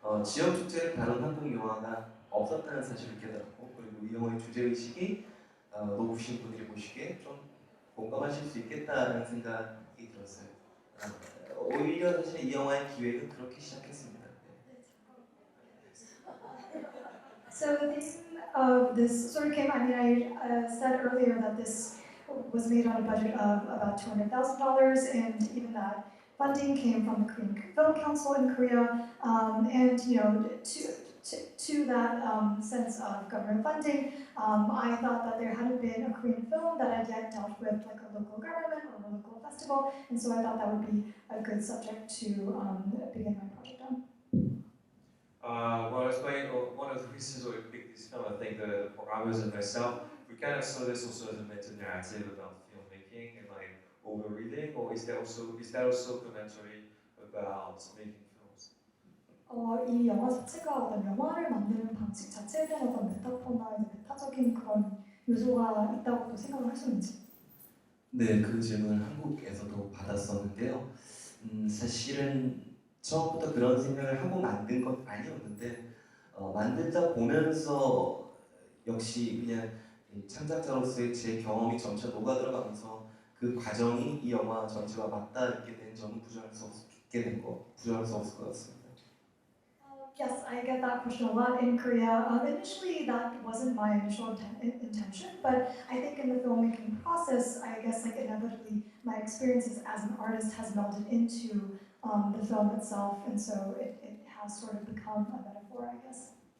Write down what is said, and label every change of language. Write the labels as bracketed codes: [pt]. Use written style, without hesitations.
[ko] 지역 축제를 다룬 한국 영화가 없었다는 사실을 깨달았고 그리고 이 영화의 주제의식이 높으신 분들이 보시기에 좀 공감하실 수 있겠다는 생각이 들었어요. 오히려 사실 이 영화의 기획은 그렇게 시작했습니다. [en] So the theme of this sort of came, I mean, I said earlier that this was made on a budget of about $200,000, and even that funding came from the Korean Film Council in Korea, and you know, to that sense of government funding, I thought that there hadn't been a Korean film that had yet dealt with like a local government or a local festival, and so I thought that would be a good subject to begin my project on. Well, I was playing one of the reasons why we picked this film. I think the programmers and myself, we kind of saw this also as a meta-narrative about filmmaking and like overreading, or is that also commentary about making films? [ko] 이 영화 자체가 어떤 영화를 만드는 방식 자체에 대한 어떤 메타포나 메타적인 그런 요소가 있다고도 생각을 할 수 있는지. 네, 그 질문을 한국에서도 받았었는데요. 사실은 처음부터 그런 생각을 하고 만든 건 아니었는데 만들다 보면서 역시 그냥 창작자로서의 제 경험이 점차 녹아들어가면서 그 과정이 이 영화 전체와 맞닿게 된 점은 부정할 수 없을 것 같습니다. [en] Yes, I get that question a lot in Korea. Initially, that wasn't my initial intention, but I think in the filmmaking process, I guess like inevitably, my experiences as an artist has melded into the film itself, and so it has sort of become a metaphor, I guess.